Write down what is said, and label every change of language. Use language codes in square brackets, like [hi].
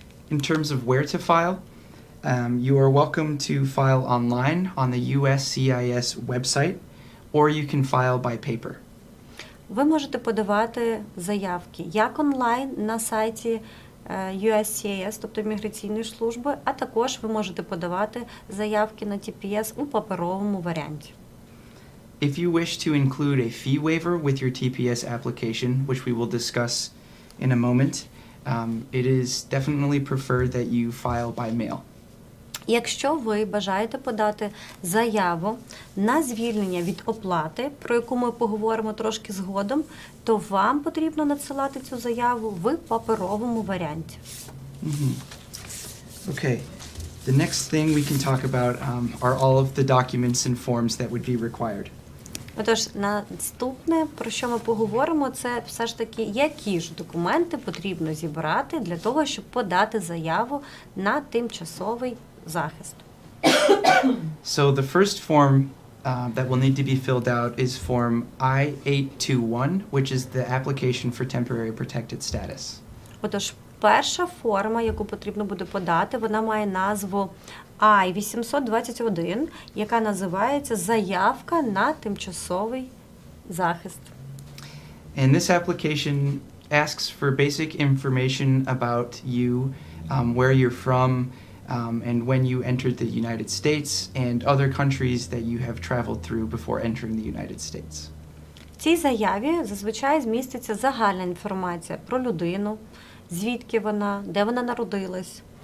[en] In terms of where to file, you are welcome to file online on the USCIS website, or you can file by paper. [uk] Ви можете подавати заявки як онлайн на сайті USCIS, тобто міграційної служби, а також ви можете подавати заявки на TPS у паперовому варіанті. [en] If you wish to include a fee waiver with your TPS application, which we will discuss in a moment, it is definitely preferred that you file by mail. [uk] Якщо ви бажаєте подати заяву на звільнення від оплати, про яку ми поговоримо трошки згодом, то вам потрібно надсилати цю заяву в паперовому варіанті. [en] Okay. The next thing we can talk about are all of the documents and forms that would be required. [uk] Отож, наступне, про що ми поговоримо, це все ж таки, які ж документи потрібно зібрати для того, щоб подати заяву на тимчасовий захист. [en] So the first form that will need to be filled out is Form I-821, which is the application for temporary protected status. [uk] Отож, перша форма, яку потрібно буде подати, вона має назву I-821, яка називається «Заявка на тимчасовий захист». [en] And this application asks for basic information about you, where you're from, and when you entered the United States, and other countries that you have traveled through before entering the United States. [uk] В цій заяві зазвичай зміститься загальна інформація про людину, звідки вона, де вона народилась.